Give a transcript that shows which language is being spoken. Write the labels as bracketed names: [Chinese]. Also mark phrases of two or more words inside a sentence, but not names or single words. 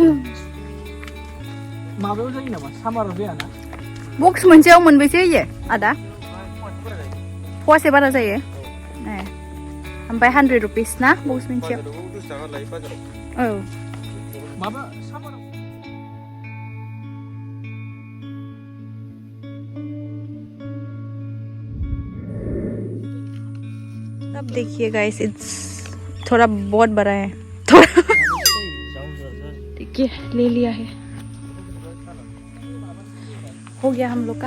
[Bodo] माबायाव जायो नामा? सामाराव जायाना? बक्स मोनसेयाव मोनबेसे होयो आदा? फवासे बारा जायो। ओमफ्राय 100 रुपिस ना बक्स मोनसेयाव? औ माबा सामाराव [Hindi] अब देखिए गाइस, इट्स थोड़ा बहुत बड़ा है थोड़ा। देखिए ले लिया है, हो गया हम लोग का।